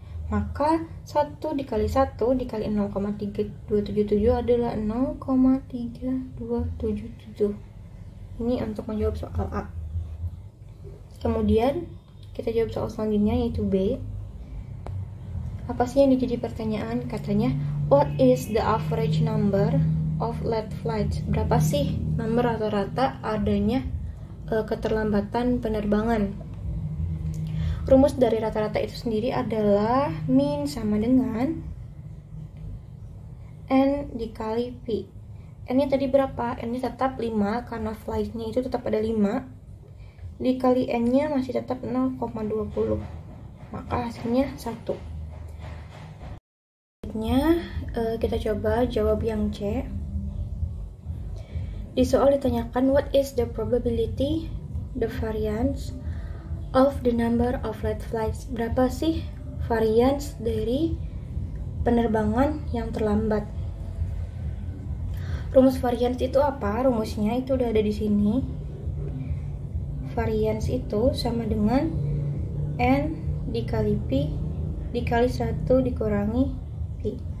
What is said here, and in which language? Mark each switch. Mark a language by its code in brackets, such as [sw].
[id] Maka 1 dikali 1 dikali 0,3277 adalah 0,3277. Ini untuk menjawab soal A. Kemudian kita jawab soal selanjutnya, yaitu B. Apa sih yang jadi pertanyaan? Katanya, [en] what is the average number of late flights? [id] Berapa sih nomor rata-rata adanya keterlambatan penerbangan? Rumus dari rata-rata itu sendiri adalah min sama dengan N dikali Pi. N-nya tadi berapa? N-nya tetap 5 karena flight-nya itu tetap ada 5. Dikali N-nya masih tetap 0,20. Maka hasilnya 1. Selanjutnya kita coba jawab yang C. Di soal ditanyakan, [en] what is the probability, the variance of the number of late flights? [id] Berapa sih variance dari penerbangan yang terlambat? Rumus variance itu apa? Rumusnya itu udah ada di sini. Variance itu sama dengan N dikali Pi dikali 1 dikurangi Pi.